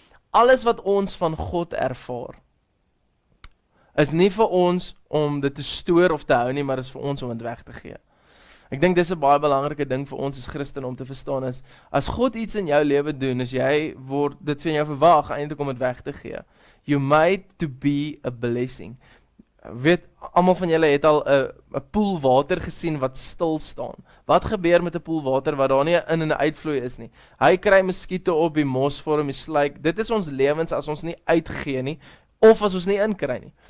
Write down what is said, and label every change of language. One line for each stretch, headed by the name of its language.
Afrikaans: Alles wat ons van God ervaar, is nie vir ons om dit te stoor of te hou nie, maar is vir ons om dit weg te gee. Ek dink dis 'n baie belangrike ding vir ons as Christen om te verstaan is, as God iets in jou lewe doen, as jy word dit van jou verwag, eintlik om dit weg te gee.
English: You made to be a blessing.
Afrikaans: Weet, almal van julle het al 'n poel water gesien wat stil staan. Wat gebeur met 'n poel water wat daar nie 'n in- en 'n uitvloei is nie? Hy kry muskiete op, die mos vorm, die slyk. Dit is ons lewens as ons nie uitgee nie, of as ons nie inkry nie.